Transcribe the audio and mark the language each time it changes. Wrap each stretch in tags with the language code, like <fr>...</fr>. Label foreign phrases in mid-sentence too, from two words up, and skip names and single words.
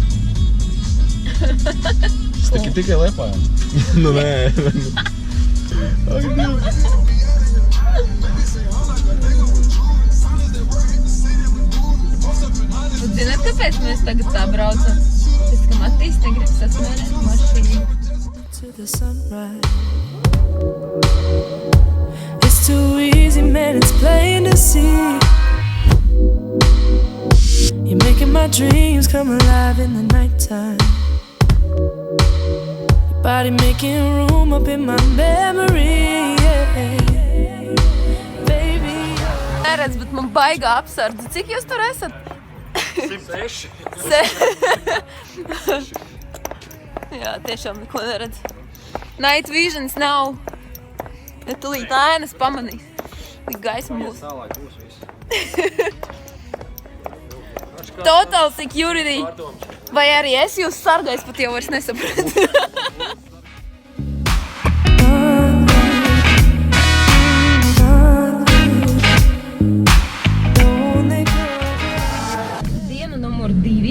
<lv>Es tikai Liepājā. Nu nē. Ak, Dievs. Un zināt, kāpēc mēs tagad tā braucam? Pēc, ka Matīs negrib sasmērēt mašīnu.</lv> <en>To the sunrise. It's too easy, man, it's plain to see. You're making my dreams come alive in the nighttime. Your body making room up in my memory, yeah. Baby,</en> <lv>Neredz, bet man baigā apsardze. Cik jūs tur esat? 106. Jā, tiešām neko neredz.</lv> <en>Night visions</en> <lv>nav. Ja tulīt ēnas pamanīs. Tik gaisma būs. Tālāk būs viss.</lv> <en>Total security.</en> <lv>Vai arī es jūs sargais pat jau vairs nesapratu. Diena numur 2.</lv>